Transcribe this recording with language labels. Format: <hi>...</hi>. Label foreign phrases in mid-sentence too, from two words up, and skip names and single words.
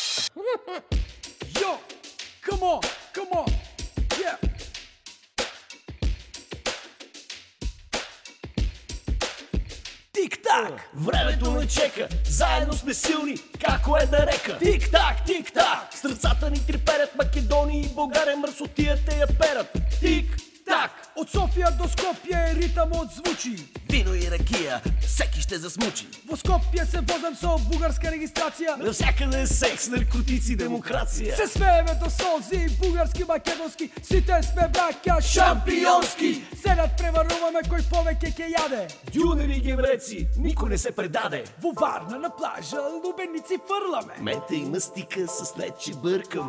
<en>Yo, come on, yeah.</en> <bg>Тик-так!</bg> <mk>Времето не чека, заедно сме силни, како една река. Тик-так, тик-так!</mk> <bg>Сърцата ни треперят, Македония и България мърсотията я перат. Тик-так! От София до Скопие ритъмът звучи. Вино и ракия, всеки ще засмучи.</bg> <mk>В Скопие се возам со бугарска регистрация.</mk> <bg>Навсякъде секс, наркотици, демокрация.</bg> <mk>Се смееме до солзи, бугарски, македонски. Сите сме браќа шампионски. Седат преваруваме кој повеќе ќе яде.</mk> <bg>Дюнери и гевреци, никой не се предаде.</bg> <mk>Во Варна на плажа лубеници фърламе.</mk> <bg>Мета и мастика с лечи бъркаме.</bg>